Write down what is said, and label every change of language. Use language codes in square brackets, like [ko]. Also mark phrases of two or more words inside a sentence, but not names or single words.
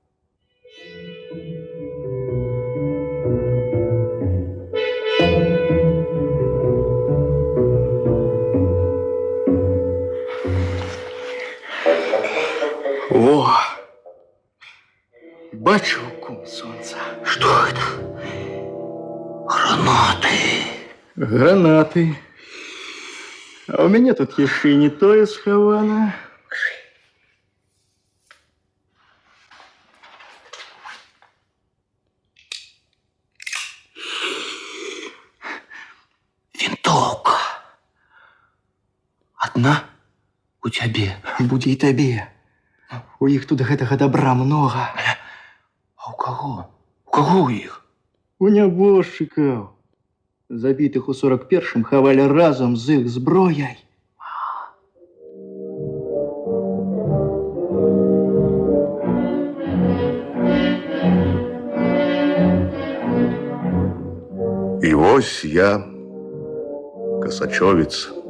[be] Во! Бачу, кум сонца. [ru] Что это? Гранаты. Гранаты. А у меня тут [be] яшчэ не тое схавана. [ru] Винтовка. Одна у тебе. [be] Будзе і табе. У іх тут гэтага добра много. [ru] А у кого? У кого у іх? [be] У нябожчыкаў. Забітых у 41-м хавалі разом з іх зброяй. І вось я, касачовец.